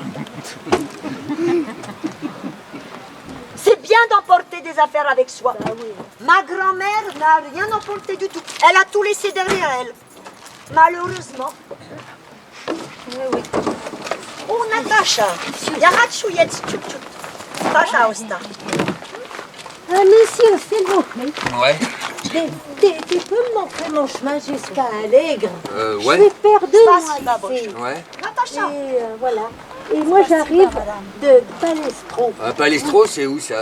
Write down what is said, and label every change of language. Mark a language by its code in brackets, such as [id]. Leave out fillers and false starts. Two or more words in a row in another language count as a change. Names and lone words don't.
[fr] C'est bien d'emporter des affaires avec soi. Ah oui. Ma grand-mère n'a rien emporté du tout. Elle a tout laissé derrière elle. Malheureusement. Oui. Oh, Natacha. [ru] Я хочу есть чуть-чуть. Пожалуйста. [fr] Ah, monsieur, s'il vous plaît. Ouais. Tu peux me montrer mon chemin jusqu'à Allègre? Ouais. Je suis perdue, [ru] Спасибо [fr] moi, ici. [ru] большое. [fr] Ouais. Natacha. Et voilà. Et moi, j'arrive de Palestro. Palestro, c'est où ça?